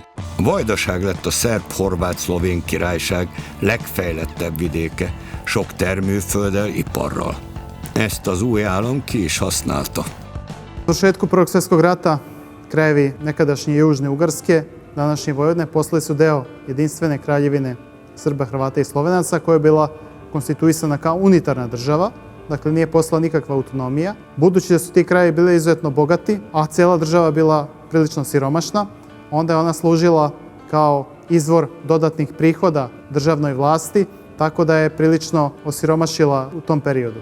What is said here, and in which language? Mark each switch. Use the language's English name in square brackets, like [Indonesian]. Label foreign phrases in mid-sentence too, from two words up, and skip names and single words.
[Hungarian] A Vajdaság lett a szerb-horvát-szlovén királyság legfejlettebb vidéke, sok termőfölddel, iparral. Ezt az új állam ki is használta. [Serbian] U završetku Prvog svjetskog rata krajevi nekadašnje Južne Ugarske, današnje Vojvodine, postali su deo jedinstvene kraljevine Srba, Hrvata i Slovenaca koja je bila konstituisana kao unitarna država, dakle nije postala nikakva autonomija. Budući da su ti krajevi bili izuzetno bogati, a cijela država bila prilično siromašna, onda je ona služila kao izvor dodatnih prihoda državnoj vlasti, tako da je prilično osiromašila u tom periodu.